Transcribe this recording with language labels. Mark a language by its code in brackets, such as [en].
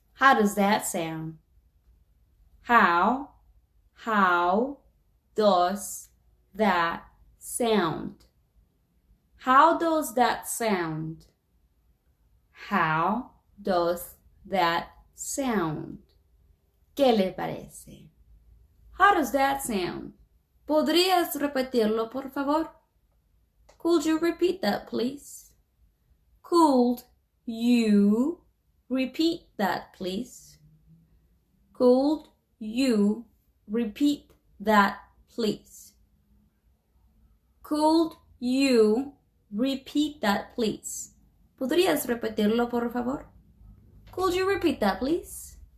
[en] How does that sound? How does that sound? How does that sound? How does that sound? [es] ¿Qué le parece? [en] How does that sound? [es] ¿Podrías repetirlo, por favor? [en] Could you repeat that, please? Could you repeat that, please? Could you repeat that, please? Could you repeat that, please? [es] ¿Podrías repetirlo, por favor? [en] Could you repeat that, please?